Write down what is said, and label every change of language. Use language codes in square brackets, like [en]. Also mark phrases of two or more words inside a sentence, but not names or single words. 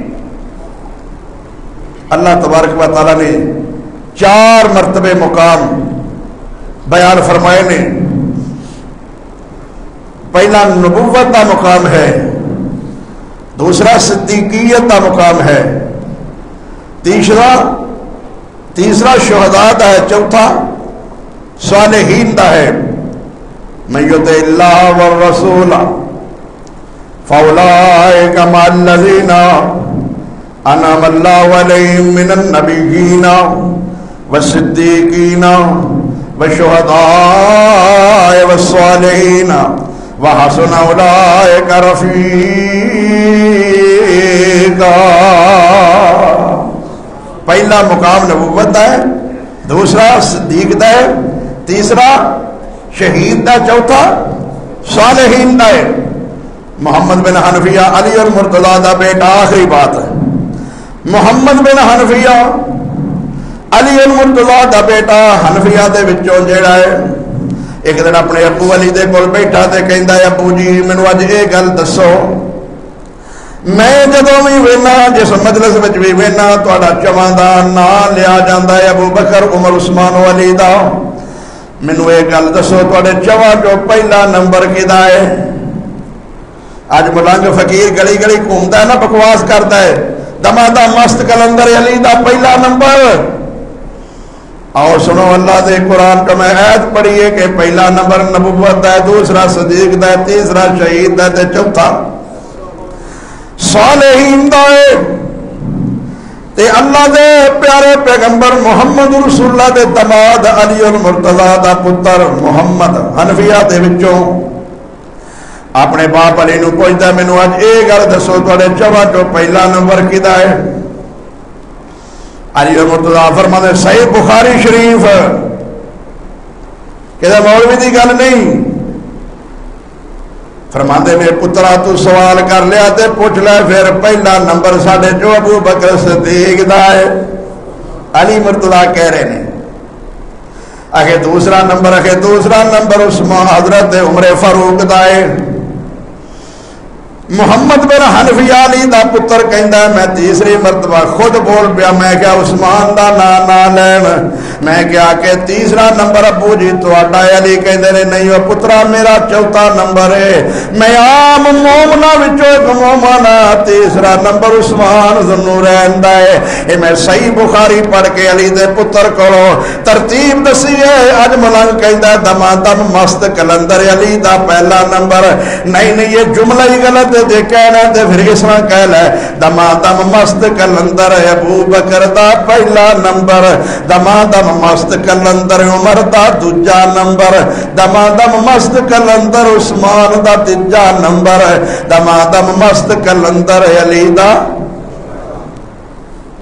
[ur] اللہ تبارک و تعالیٰ نے 4 مرتبے مقام بیان فرمائے نے. پہلا نبوت کا مقام ہے, دوسرا صدیقیت کا مقام ہے, تیسرا شہداء کا ہے, چوتھا صالحین کا ہے. [ar] من یطع اللہ والرسول فاولئک مع الذین انعم اللہ علیہم من النبیین والصدیقین والشہداء والصالحین وحسن اولئک رفیقا. [pa] پہلا مقام نبوت ہے, دوسرا صدیق دا ہے, تیسرا شہید دا, چوتھا صالحین دا ہے. محمد بن حنفیہ علی المرتضیٰ دا بیٹا. آخری بات ہے, محمد بن حنفیہ علی المرتضیٰ دا بیٹا حنفیہ دے وچوں جیڑا ہے ایک دن اپنے ابو علی دے کول بیٹھا تے کہندا ہے ابو جی مینوں اج اے گل دسو, میں جدوں بھی وینا جس مجلس وچ بھی وینا تہاڈا چواں دا نام لیا جاندا ہے ابو بکر عمر عثمان و علی دا. مینوں اے گل دسو تہاڈے چواں چوں پہلا نمبر کیدا ہے؟ اج ملنگ فقیر گلی گلی گھومدا ہے نا, بکواس کردا ہے, دما دا مست کلندر علی دا پہلا نمبر. اور سنو اللہ دے قرآن [ur] کا میں آیت پڑھی ہے کہ [pa] پہلا نمبر نبوت ہے, دوسرا صدیق دا ہے, تیسرا شہید دا ہے, چوتھا صالحین دا ہے. تے اللہ دے پیارے پیغمبر محمد رسول اللہ دے دماد علی المرتضیٰ دا پتر محمد حنفیہ دے وچوں اپنے باپ علی نو پوچھدا مینوں اج اے گل دسو تہاڈے چواں چوں پہلا نمبر کیدا ہے؟ علی المرتضیٰ فرماتے صحیح بخاری شریف کہ مولوی دی گل نہیں. فرماتے میرے پترا تو سوال کر لیا تے پوچھ لے پھر پہلا نمبر ساڈے جو ابو بکر صدیق دا ہے. [ur] علی مرتضیٰ کہہ رہے ہیں آگے دوسرا نمبر عثمان حضرت عمر فاروق [pa] دا ہے. محمد بن حنفیہ علی دا پتر کہندا ہے میں تیسری مرتبہ خود بول پیا, میں کیا عثمان دا نام نہ لین, میں کیا کہ تیسرا نمبر ابو جی تہاڈا علی کہندے نے نہیں او پترا میرا چوتھا نمبر ہے, میں عام مومناں وچوں ایک مومن ہاں, تیسرا نمبر عثمان ذو النورین دا ہے. اے میں صحیح بخاری پڑھ کے علی دے پتر کولوں ترتیب دسی ہے. اج ملنگ کہندا دمادم مست کلندر علی دا پہلا نمبر, [ur] نہیں یہ جملہ ہی غلط [pa] دے کہنا تے پھر اس طرح کہہ لے دمادم مست کلندر ابو بکر دا پہلا نمبر, دمادم مست کلندر عمر دا دوجا نمبر, دمادم مست کلندر عثمان دا تیجا نمبر, دمادم مست کلندر علی دا.